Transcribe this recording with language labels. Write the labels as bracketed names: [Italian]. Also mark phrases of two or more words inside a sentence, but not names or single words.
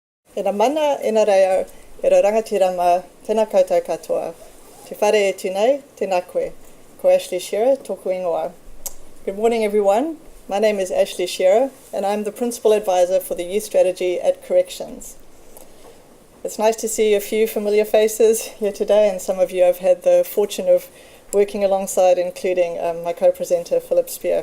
[Māori] E na mana, e na reo, e ra rangatirama, tēnā koutou katoa. Te whare e tūnei, tēnā koe. Ko Ashley Shearer, tōku ingoa. [English] Good morning, everyone. My name is Ashley Shearer, and I'm the Principal Advisor for the Youth Strategy at Corrections. It's nice to see a few familiar faces here today, and some of you I've had the fortune of working alongside, including my co-presenter, Philip Spear.